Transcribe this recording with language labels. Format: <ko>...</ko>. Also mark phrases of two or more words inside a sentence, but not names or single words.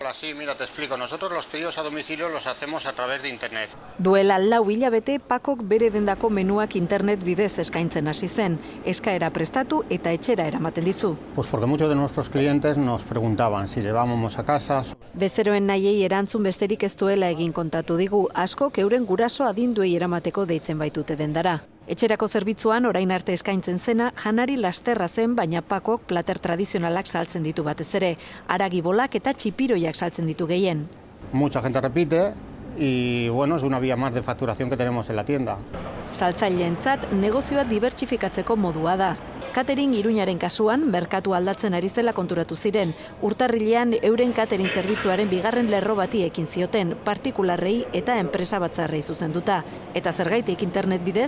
<es>ejemplo así, mira, te explico. Nosotros los pedidos a domicilio los hacemos a través de internet.</es> <eu>Duela 4 hilabete Pakok bere dendako menuak internet bidez eskaintzen hasi zen. Eskaera prestatu eta etxera eramaten dizu.</eu> <es>Pues porque muchos de nuestros clientes nos preguntaban si llevábamos a casa.</es> <eu>Bezeroen nahiei erantzun besterik ez duela egin kontatu digu, askok euren guraso adinduei eramateko deitzen baitute dendara. Etxerako zerbitzuan orain arte eskaintzen zena janari lasterra zen, baina Pakok plater tradizionalak saltzen ditu batez ere, haragi bolak eta txipiroiak saltzen ditu gehien.</eu> <es>Mucha gente repite y bueno, es una vía más de facturación que tenemos en la tienda.</es> <eu>Saltzaileentzat negozioa dibertsifikatzeko modua da. Catering Iruñaren kasuan, merkatu aldatzen ari zela konturatu ziren. Urtarrilean euren catering zerbitzuaren bigarren lerro bati ekin zioten, partikularrei eta enpresa batzarrei zuzenduta. Eta zergaitik internet bidez?</eu>